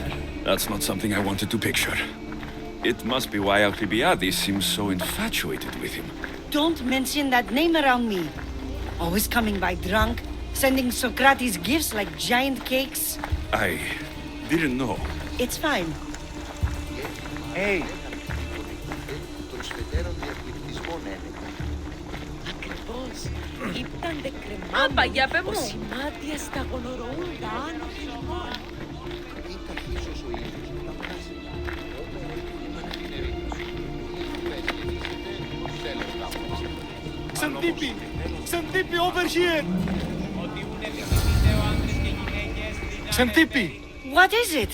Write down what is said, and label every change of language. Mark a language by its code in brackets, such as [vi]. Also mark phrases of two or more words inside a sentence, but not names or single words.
[en] That's not something I wanted to picture. It must be why Alcibiades seems so infatuated with him. Don't mention that name around me. Always coming by drunk, sending Sokrates gifts like giant cakes. I didn't know. It's fine. Hey! [el] Ακριβώς. Ήτανε κρεμάμενο. για πε μου. Ο σημάδια στα γονοροούντα άνω χειμώνα. [en] Xanthippe! Xanthippe, over here! Xanthippe! What is it?